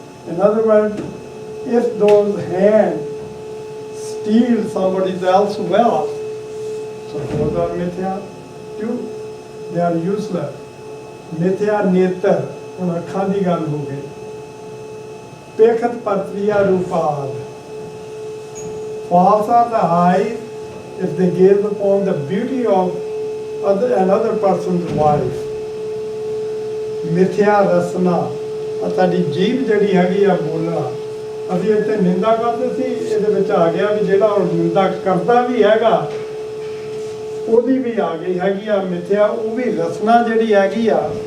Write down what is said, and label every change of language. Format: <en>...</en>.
<en>In other words, if those hands steal somebody else's wealth, so those are mithya too. They are useless.</en> <pa>Mithya netar, ਹੁਣ ਅੱਖਾਂ ਦੀ ਗੱਲ ਹੋ ਗਈ. ਪੇਖਤ ਪਰਤਰੀਆ ਰੂਪਾਦ,</pa> <en>false are the eyes if they gaze upon the beauty of another person's wife.</en> <pa>Mithya rasna, ਸਾਡੀ ਜੀਭ ਜਿਹੜੀ ਹੈਗੀ ਆ ਬੋਲਣਾ. ਅਸੀਂ ਇੱਥੇ ਨਿੰਦਾ ਕਰਦੇ ਸੀ, ਇਹਦੇ ਵਿੱਚ ਆ ਗਿਆ ਵੀ ਜਿਹੜਾ ਉਹ ਨਿੰਦਾ ਕਰਦਾ ਵੀ ਹੈਗਾ ਉਹਦੀ ਵੀ ਆ ਗਈ ਹੈਗੀ ਆ ਮਿਥਿਆ. ਉਹ ਵੀ ਰਸਨਾ ਜਿਹੜੀ ਹੈਗੀ ਆ</pa>